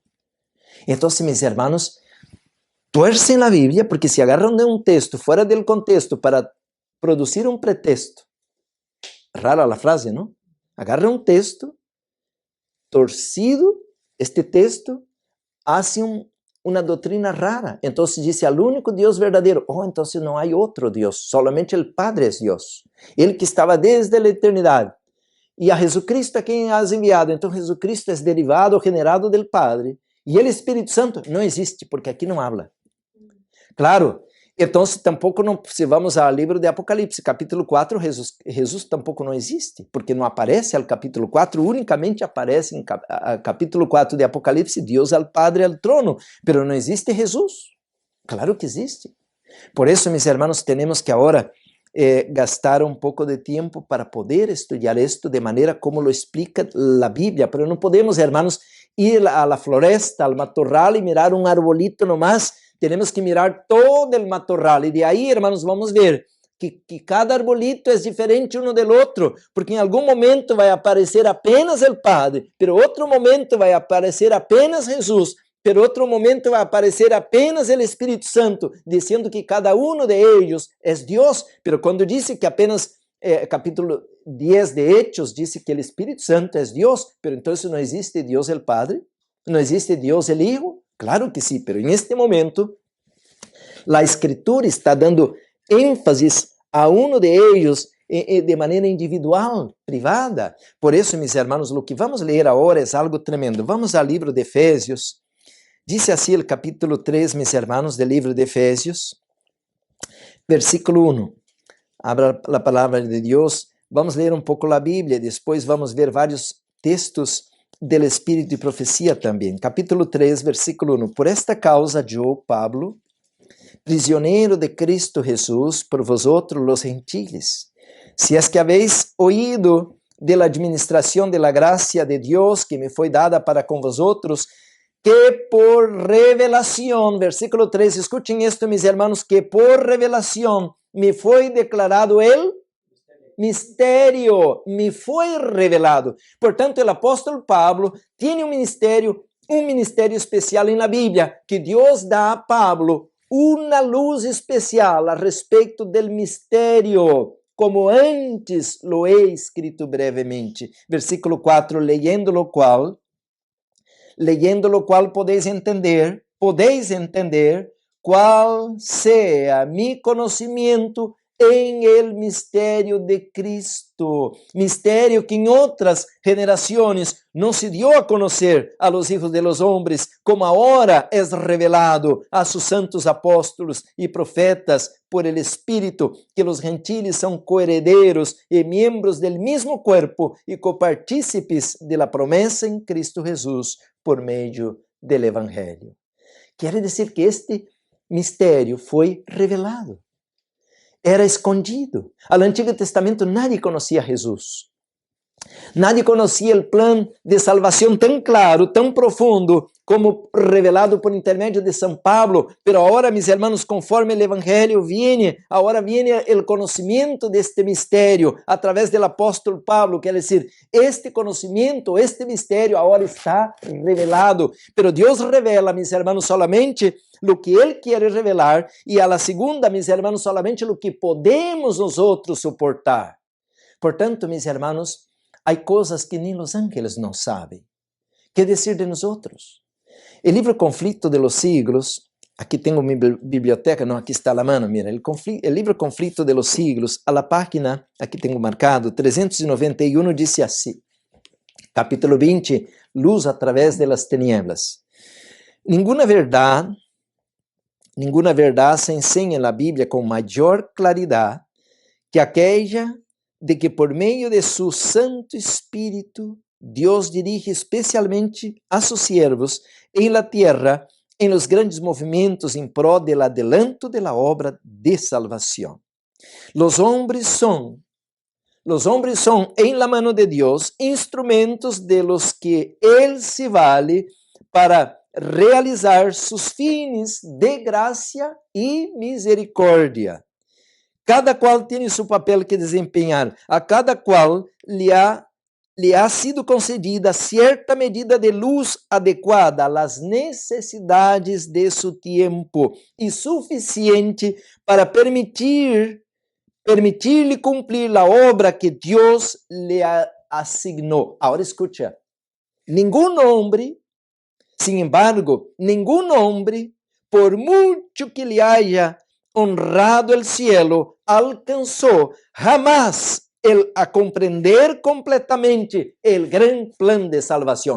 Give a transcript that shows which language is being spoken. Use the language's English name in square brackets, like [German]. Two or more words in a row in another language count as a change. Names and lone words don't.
[Spanish] Entonces, mis hermanos, tuercen la Biblia porque se agarran de un texto fuera del contexto para producir un pretexto. Rara la frase, ¿no? Agarra um texto torcido, este texto hace [Portuguese] uma doutrina rara. Então diz [Spanish] al único [Portuguese] Deus verdadeiro. Oh, então não há outro Deus, solamente o Padre é Deus. Ele que estava desde a eternidade. E a Jesucristo é quem [Spanish] has enviado. [Portuguese] Então Jesucristo é derivado, [Spanish] generado del Padre. [Portuguese] E o Espírito Santo não existe, porque aqui não habla. Claro, então tampouco não, se vamos ao livro de Apocalipse, capítulo 4, Jesus tampouco não existe, porque não aparece ao capítulo 4, unicamente aparece em capítulo 4 de Apocalipse, Deus [Spanish] al Padre al trono, [Portuguese] pero não existe Jesus. Claro que existe. Por isso, meus irmãos, temos que agora gastar um pouco de tempo para poder estudar isto de maneira como [Spanish] lo explica [Portuguese] a Bíblia, pero não podemos, irmãos, [Spanish] ir a la floresta, al matorral e mirar um arbolito nomás. [Portuguese] Temos que mirar todo o matorral. E de aí, irmãos, vamos ver que cada arbolito é diferente um do outro, porque em algum momento vai aparecer apenas o Padre, pero outro momento vai aparecer apenas Jesus, pero outro momento vai aparecer apenas o Espírito Santo, dizendo que cada um de eles é Deus. Pero quando disse que apenas, capítulo 10 de Hechos, disse que o Espírito Santo é Deus, pero então não existe Deus [Spanish] el Padre? [Portuguese] Não existe Deus [Spanish] el Hijo? [Portuguese] Claro que sim, pero neste momento, a Escritura está dando ênfase a um de eles de maneira individual, privada. Por isso, meus irmãos, o que vamos ler agora é algo tremendo. Vamos ao livro de Efésios. Diz assim o capítulo 3, meus irmãos, do livro de Efésios, versículo 1. Abra a palavra de Deus. Vamos ler um pouco a Bíblia, depois vamos ver vários textos del Espírito de Profecia também. Capítulo 3, versículo 1. [Spanish] Por esta causa, eu, Pablo, prisioneiro de Cristo Jesús, por vosotros los gentiles, si es que habéis oído de la administración de la gracia de Dios que [Portuguese] me foi dada [Spanish] para con vosotros, que por revelación, versículo 3, escuchen esto, mis hermanos, que por revelación [Portuguese] me foi declarado [Spanish] el mistério, [Portuguese] me foi revelado. Portanto, o apóstolo Pablo tem um ministério especial na Bíblia, que Deus dá a Pablo uma luz especial a respeito do mistério, [Spanish] como antes lo he escrito brevemente. Versículo 4, leyendo lo cual podéis entender qual sea mi [Portuguese] conhecimento em [Spanish] el mistério de Cristo, [Portuguese] mistério que em outras gerações não se [Spanish] dio [Portuguese] a conhecer [Spanish] a los hijos de los hombres, [Portuguese] como agora é revelado [Spanish] a sus santos apóstolos e profetas por el Espírito, que los gentiles [Portuguese] são coherederos e [Spanish] miembros del mismo cuerpo e copartícipes de la promessa em Cristo Jesus [Portuguese] por meio [Spanish] del Evangelho. [Portuguese] Quer dizer que este mistério foi revelado. Era escondido. Ao Antigo Testamento nadie conhecia Jesus. Nadie conhecia o plano de salvação tão claro, tão profundo, como revelado por intermédio de São Pablo. [Spanish] Pero agora, mis hermanos, [Portuguese] conforme o Evangelho viene, agora viene o conhecimento deste mistério através do apóstolo Pablo. Quer dizer, este conhecimento, este mistério agora está revelado. Pero Deus revela, mis hermanos, solamente o que Ele quer revelar, e [Spanish] a la segunda, [Portuguese] mis hermanos, solamente o que podemos nós outros suportar. Portanto, [Spanish] mis hermanos, [Portuguese] há coisas que nem os ángeles não sabem. Que dizer de nós outros? O livro Conflito de los Siglos, aqui tenho minha biblioteca, não, aqui está a mano, mira, o livro Conflito de los Siglos, [Spanish] a la página, [Portuguese] aqui tenho marcado, 391, diz assim, capítulo 20, luz através [Spanish] de las tinieblas. [Portuguese] Nenhuma verdade se ensina na Bíblia com maior claridade que aquela de que por meio de su Santo Espírito, Deus dirige especialmente a [Spanish] sus siervos [Portuguese] em [Spanish] la tierra [Portuguese] em [Spanish] los grandes [Portuguese] movimentos em prol [Spanish] del adelanto de la obra de [Portuguese] salvação. [Spanish] Los hombres son em la mano de Deus instrumentos de los que Él se vale para realizar sus fines de [Portuguese] graça e misericórdia. Cada qual tem seu papel que desempenhar. A cada qual lhe [Spanish] ha sido concedida [Portuguese] certa medida de luz adequada às necessidades de seu tempo e suficiente para permitir-lhe cumprir a obra que Deus lhe asignó. [Spanish] Ahora escucha, ningún hombre, sin embargo, ningún hombre, por mucho que le haya honrado el cielo, alcanzó jamás a comprender completamente el gran plan de salvación.